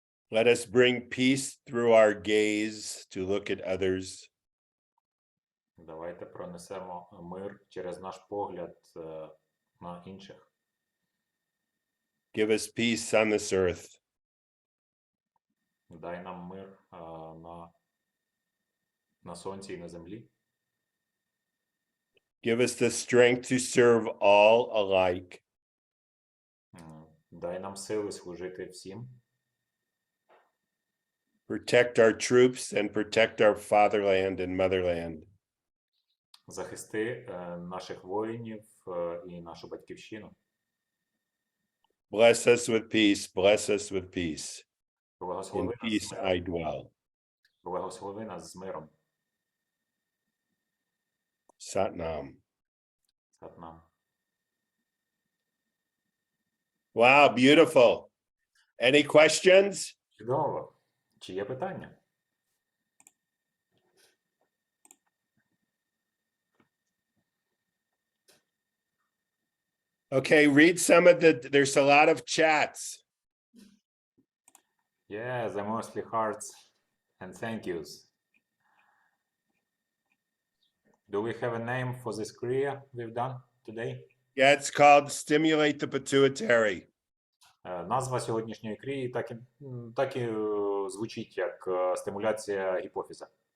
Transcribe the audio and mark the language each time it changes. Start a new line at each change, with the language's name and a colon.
English: Let us bring peace through our gaze to look at others.
Ukrainian: Давайте пронесемо мир через наш погляд на інших.
English: Give us peace on this earth.
Ukrainian: Дай нам мир на сонці і на землі.
English: Give us the strength to serve all alike.
Ukrainian: Дай нам сили служити всім.
English: Protect our troops and protect our fatherland and motherland.
Ukrainian: Захисти наших воїнів і нашу батьківщину.
English: Bless us with peace, bless us with peace. In
Ukrainian: Благослови нас,
English: peace I dwell.
Ukrainian: благослови нас з миром.
English: Satnam.
Ukrainian: Сатнам.
English: Wow, beautiful. Any questions?
Ukrainian: Чудово. Чи є питання?
English: Okay, read some of there's a lot of chats. Yeah, the mostly hearts and thank yous. Do we have a name for this Kriya we've done today? Yeah, it's called Stimulate the Pituitary.
Ukrainian: Назва сьогоднішньої крії так і звучить як стимуляція гіпофіза.